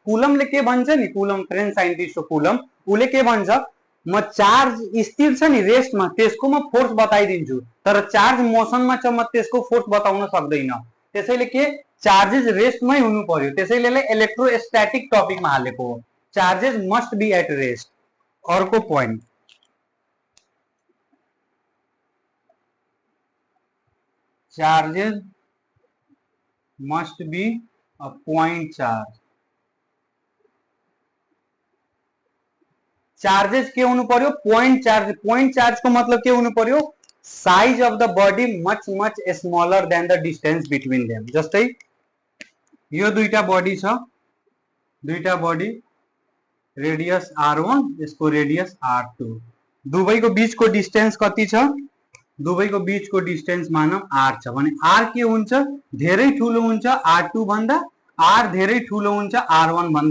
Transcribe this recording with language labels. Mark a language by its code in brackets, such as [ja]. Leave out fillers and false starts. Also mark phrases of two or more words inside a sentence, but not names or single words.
[ne] कुलमले के भन्छ नि, कुलम [en] French scientist [ne] हो कुलम, उले के भन्छ, म चार्ज स्थिर छ नि रेस्टमा त्यसको म फोर्स बताइदिन्छु, तर [en] charge motionमा [ne] छ म त्यसको फोर्स बताउन सक्दैन। त्यसैले के [en] charges restमै [ne] हुनु पर्यो, त्यसैले [en] electrostatic topicमा [ne] हालेको हो, [en] charges must be at rest. अर्को point charges must be a point charge. [ne] चार्जेस के हुनु पर्यो? [en] point charge. point charge [ne] को मतलब के हुनु पर्यो? [en] size of the body much much smaller than the distance between them. [ne] जस्तै यो दुईटा बॉडी छ, दुईटा [en] body radius [ne] R1, यसको रेडियस R2, दुवैको बीचको डिस्टेंस कति छ? दुवैको बीचको डिस्टेंस मानव R छ भने R के हुन्छ? धेरै ठूलो हुन्छ R2 भन्दा, R धेरै ठूलो हुन्छ R1 भन्दा।